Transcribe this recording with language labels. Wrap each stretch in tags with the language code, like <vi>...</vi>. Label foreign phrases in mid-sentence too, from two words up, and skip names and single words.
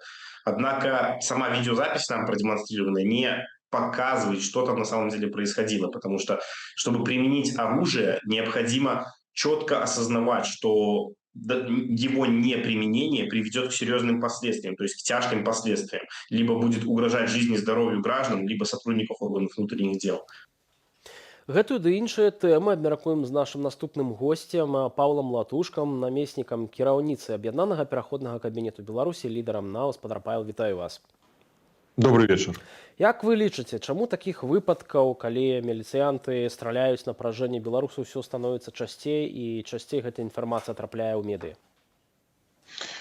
<ru>Однако сама видеозапись нам продемонстрированная не показывает, что там на самом деле происходило, потому что, чтобы применить оружие, необходимо четко осознавать, что его неприменение приведет к серьезным последствиям, то есть к тяжким последствиям. Либо будет угрожать жизни и здоровью граждан, либо сотрудников органов внутренних дел.</ru> <be>Гэтую ды іншыя тэмы абмяркуем з нашым наступным госцем Паўлам Латушкам, намеснікам кіраўніцы аб'яднанага пераходнага кабінету Беларусі, лідарам НАО. Гаспадар Павел, вітаю вас.</be> <ru>Добрый вечер.</ru> <be>Як вы лічыце, чаму такіх выпадкаў, калі міліцыянты страляюць на паражэнне беларусаў, усё становіцца часцей і часцей гэта інфармацыя трапляе ў медыа?</be>